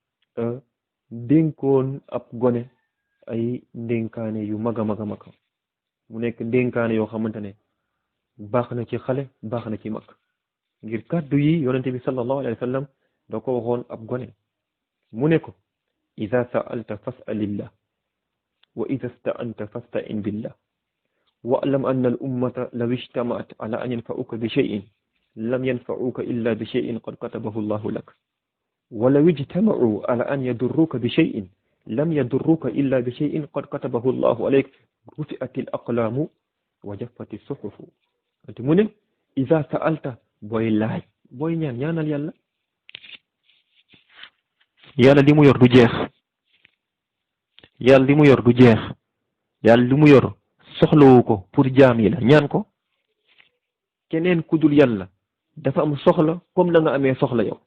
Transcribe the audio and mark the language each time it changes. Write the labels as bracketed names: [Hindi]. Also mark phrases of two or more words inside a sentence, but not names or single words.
[Wolof] dénkoon ab gone ay ndénkaane yu mag a mag mu nekk ndénkaane yoo xamante ne baax na ci xale baax na ci mag ngir kàddu yi yonent bi [Arabic] صلى الله عليه وسلم [Wolof] da ko waxoon ab gone mu ne ko [Arabic] إذا سألت فاسأل الله و إذا استعنت فاستعن بالله واعلم أن الأمة لو اجتمعت على أن ينفعوك بشيء لم ينفعوك إلا بشيء قد كتبه الله لك ولو اجتمعوا على أن يضروك بشيء لم يضروك إلا بشيء قد كتبه الله عليك رفعت الأقلام وجفت الصحف [Wolof] ante mu ne [Arabic] إذا سألت [Wolof] booy laaj booy ñaanal yàlla. yàlla li mu yor du jeex. yàlla li mu yor du jeex. yàlla li mu yor soxlawu ko pour jaam yi la ñaan ko. keneen ku dul yàlla dafa am soxla comme na nga amee soxla yow.